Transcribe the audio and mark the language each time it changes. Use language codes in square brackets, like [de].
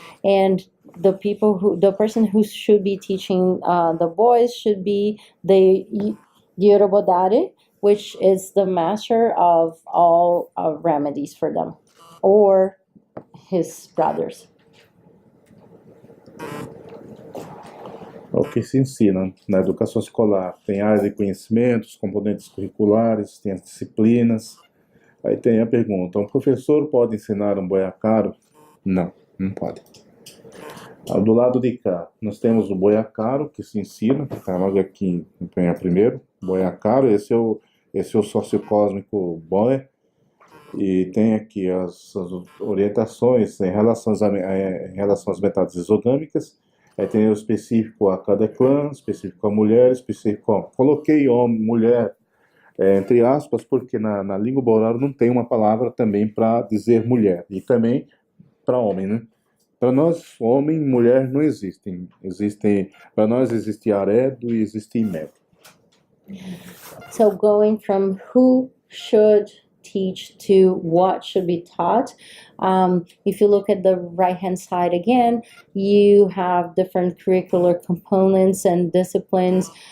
[en] And the person who should be teaching the boys should be the Yorobodare, which is the master of all remedies for them, or his brothers. [pt] O que se ensina na educação escolar? Tem áreas de conhecimentos, componentes curriculares, tem as disciplinas. Aí tem a pergunta: um professor pode ensinar um boiacaro? Não, não pode. Do lado de cá, nós temos o boiacaro, que se ensina, está logo aqui em primeiro. Boiacaro, esse é o sócio cósmico Boe. E tem aqui as orientações em relação às metades isogâmicas. Aí tem o específico a cada clã, específico a mulher, específico coloquei homem, mulher, entre aspas, porque na língua bororo não tem uma palavra também para dizer mulher, e também para homem, né? Para nós, homem e mulher não existem. Para nós existe aredo e existe imedo. [en] So going from who should teach to what should be taught. If you look at the right-hand side again, you have different curricular components and disciplines.